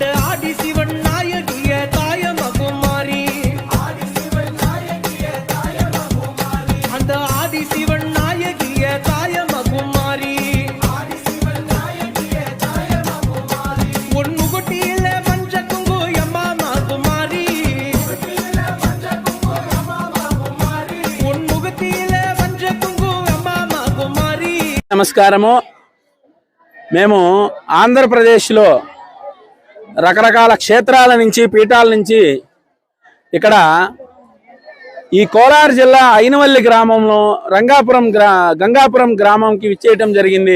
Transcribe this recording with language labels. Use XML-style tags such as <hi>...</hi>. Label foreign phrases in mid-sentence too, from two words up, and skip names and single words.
<kn>ಆಡಿ ಶಿವಣ್ಣಾಯಕಿಯ ತಾಯ ಮಗು ಮಾರಿ ಆಡಿ ಶಿವಣ್ಣಾಯಕಿಯ ತಾಯ ಮಗು ಮಾರಿ ಅಂಡ ಆಡಿ ಶಿವಣ್ಣಾಯಕಿಯ ತಾಯ ಮಗು ಮಾರಿ ಆಡಿ ಶಿವಣ್ಣಾಯಕಿಯ ತಾಯ ಮಗು ಮಾರಿ ಒಣ್ಣುಗುಟಿಯಿಲ್ಲ ಮಂಜ ಕುಂಗು ಯಮ್ಮ ಮಗು ಮಾರಿ ಒಣ್ಣುಗುಟಿಯಿಲ್ಲ ಮಂಜ ಕುಂಗು ಯಮ್ಮ ಮಗು ಮಾರಿ ಒಣ್ಣುಗುಟಿಯಿಲ್ಲ ಮಂಜ ಕುಂಗು ಯಮ್ಮ ಮಗು ಮಾರಿ</kn> <te>నమస్కారము. మేము ఆంధ్రప్రదేశ్లో రకరకాల క్షేత్రాల నుంచి పీఠాల నుంచి ఇక్కడ ఈ కోలార్ జిల్లా అయినవల్లి గ్రామంలో గంగాపురం గ్రామంకి విచ్చేయటం జరిగింది.</te>